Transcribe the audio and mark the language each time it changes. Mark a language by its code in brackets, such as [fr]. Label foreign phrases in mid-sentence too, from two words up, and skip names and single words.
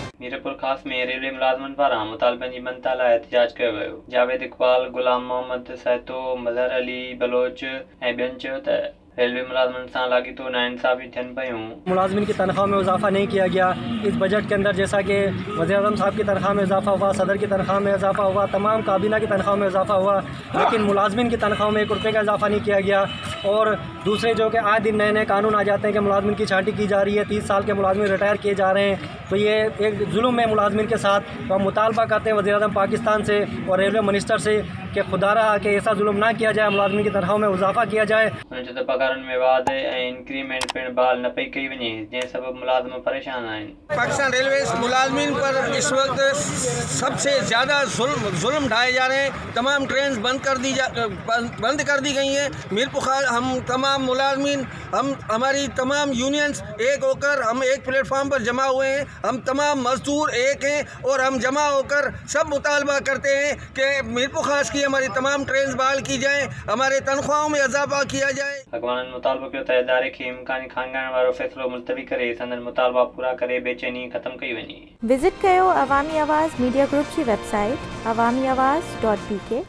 [sd] मीरपुर ख़ास में रेलवे मुलाज़िमनि पारां मुतालबनि जी मनता लाइ एहतिजाज कयो वियो। जावेद इकबाल, गुलाम मोहम्मद सैतो, मज़हर अली बलोच ऐं ॿियनि चयो त रेलवे मुलाज़िमनि सां लाॻीतो नाइंसाफ़ी थियनि पयूं। [ur] ملازمین کی تنخواہ میں اضافہ نہیں کیا گیا۔ اس بجٹ کے اندر جیسا کہ وزیر اعظم صاحب کی تنخواہ میں اضافہ ہوا، صدر کی تنخواہ میں اضافہ ہوا، تمام کابینہ کی تنخواہ میں اضافہ ہوا، لیکن ملازمین کی تنخواہ میں 1 روپے کا اضافہ نہیں کیا گیا. اور دوسرے جو کہ آئے دن نئے نئے قانون آ جاتے ہیں کہ ملازمین کی چھانٹی کی جا رہی ہے، 30 سال کے ملازمین ریٹائر کیے جا رہے ہیں، تو یہ ایک ظلم ہے ملازمین کے ساتھ. تو ہم مطالبہ کرتے ہیں وزیر اعظم پاکستان سے اور [en] Railway Minister [ur] سے کہ خدا رہا کہ ایسا ظلم نہ کیا جائے، ملازمین کی تنخواہ میں اضافہ کیا جائے. [sd] उन्हनि चयो त पगारनि में वाधि ऐं इंक्रीमेंट पिणु बहाल न पई कई वञे, जंहिं सबबि मुलाज़िम परेशान आहिनि। [ur] پاکستان ریلوے ملازمین پر اس وقت سب سے زیادہ ظلم ڈھائے جا رہے ہیں. تمام ٹرین بند کر دی گئی ہیں۔ میرپور ہم تمام ملازمین، ہماری تمام یونینز ایک ہو کر ہم ایک پلیٹ فارم پر جمع ہوئے ہیں. ہم تمام مزدور ایک ہیں اور ہم جمع ہو کر سب مطالبہ کرتے ہیں کہ میرپور خاص کی ہماری تمام ٹرین بحال کی جائے، ہمارے تنخواہوں میں اضافہ کیا جائے. [sd] अॻवाननि मुतालबो कयो त इदारे खे इम्कानी खांगाइण वारो फ़ैसिलो मुलतवी करे संदनि मुतालबा पूरा करे बेचैनी ख़तमु कई वञे। विज़िट कयो अवामी आवाज़ मीडिया ग्रुप जी वेबसाइट awamiawaz.pk